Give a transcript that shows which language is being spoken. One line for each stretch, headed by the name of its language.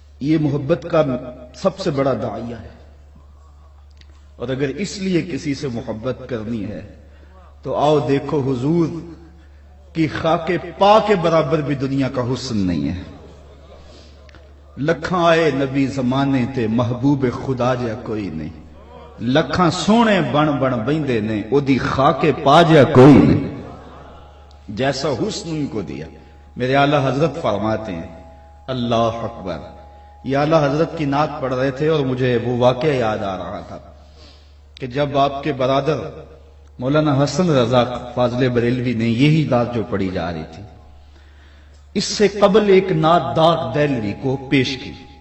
Urdu: یہ محبت کا سب سے بڑا داعیہ ہے. اور اگر اس لیے کسی سے محبت کرنی ہے تو آؤ دیکھو حضور کی خاک پا کے برابر بھی دنیا کا حسن نہیں ہے.
Punjabi: لکھاں آئے نبی زمانے تے محبوب خدا جا کوئی نہیں. لکھاں سونے بن بن بہندے نے او دی خاک پا جا کوئی نہیں.
Urdu: جیسا حسن ان کو دیا. میرے اعلیٰ حضرت فرماتے ہیں اللہ اکبر. یہ اعلیٰ حضرت کی نعت پڑھ رہے تھے اور مجھے وہ واقعہ یاد آ رہا تھا کہ جب آپ کے برادر مولانا حسن رضا فاضل بریلوی نے یہی نعت جو پڑھی جا رہی تھی، اس سے قبل ایک نعت داغ دہلوی کو پیش کی.